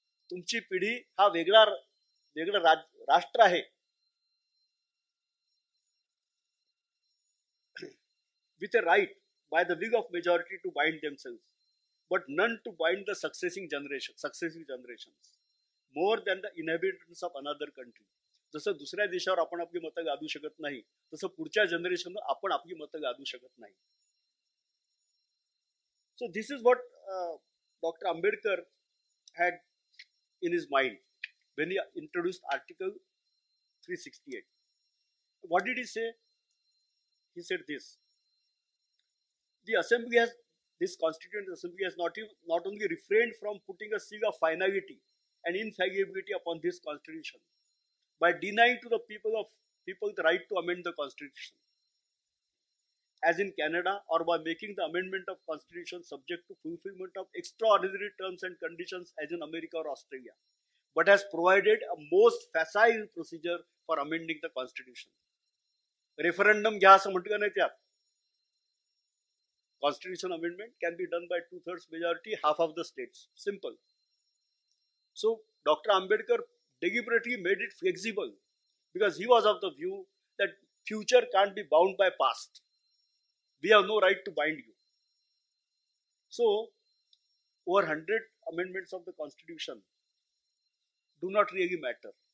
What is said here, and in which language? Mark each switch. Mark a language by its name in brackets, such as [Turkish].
[Marathi] तुमची पिढी हा वेगळं राष्ट्र आहे, [English] with a right by the will of majority to bind themselves, but none to bind the succeeding generations more than the inhabitants of another country. [Marathi] जसं दुसऱ्या देशावर आपण आपली मतं गादू शकत नाही, तसं पुढच्या जनरेशनवर आपण आपली मतं गादू शकत नाही. [English] So this is what Dr. Ambedkar had in his mind when he introduced Article 368. What did he say? He said this: the assembly has, this Constituent Assembly has not only refrained from putting a seal of finality and infallibility upon this Constitution by denying to the people the right to amend the Constitution, as in Canada, or by making the amendment of Constitution subject to fulfillment of extraordinary terms and conditions, as in America or Australia, but has provided a most facile procedure for amending the Constitution. [Marathi] Referendum घ्या असं म्हटलं नाही त्यात. [English] Constitution amendment can be done by 2/3 majority, half of the states. Simple. So Dr. Ambedkar deliberately made it flexible because he was of the view that future can't be bound by past. We have no right to bind you. So over 100 amendments of the Constitution do not really matter.